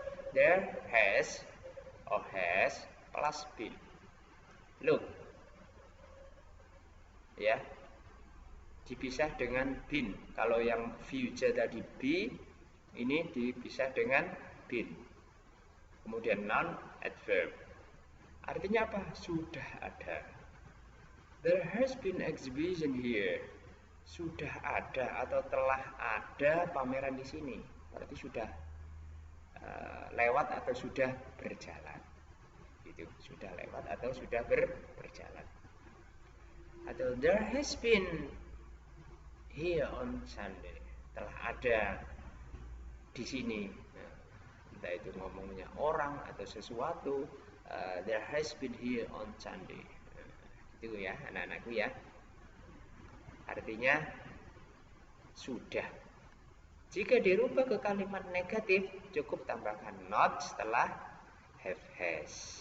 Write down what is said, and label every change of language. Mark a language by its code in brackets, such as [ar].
[en] There has or has plus been. [id] Look, ya, dipisah dengan been. Kalau yang future tadi be, ini dipisah dengan been. Kemudian noun, adverb. Artinya apa? Sudah ada. [en] There has been exhibition here. [id] Sudah ada atau telah ada pameran di sini. Berarti sudah lewat atau sudah berjalan. Gitu. Sudah lewat atau sudah berjalan. [en] Atau there has been here on Sunday. [id] Telah ada di sini. Nah, entah itu ngomongnya orang atau sesuatu. [en] There has been here on Sunday. [id] Gitu ya, anak-anakku ya. Artinya sudah. Jika dirubah ke kalimat negatif, cukup tambahkan not setelah have, has.